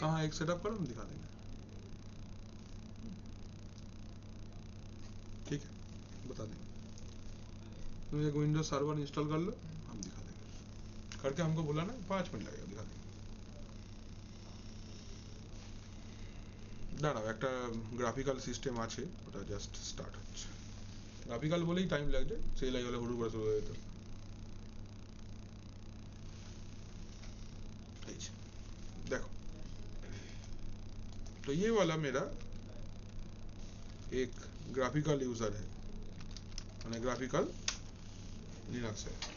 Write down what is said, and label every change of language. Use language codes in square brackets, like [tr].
[hi] कहाँ एक सेटअप करो, हम दिखा देंगे। ठीक है, बता देंगे। तुम एक विंडोज सर्वर इंस्टॉल कर लो, हम दिखा देंगे। करके हमको बोला ना, 5 मिनट लगेगा, दिखा देंगे। [bn] দাঁড়াও, একটা গ্রাফিক্যাল সিস্টেম আছে, ওটা জাস্ট স্টার্ট হচ্ছে। গ্রাফিক্যাল বলেই টাইম লাগছে, সেই লাগে হলে হুড়ু করে শুরু হয়ে যেত। [hi] देखो, तो ये वाला मेरा एक ग्राफिकल यूजर है, मैंने ग्राफिकल लिनक्स है।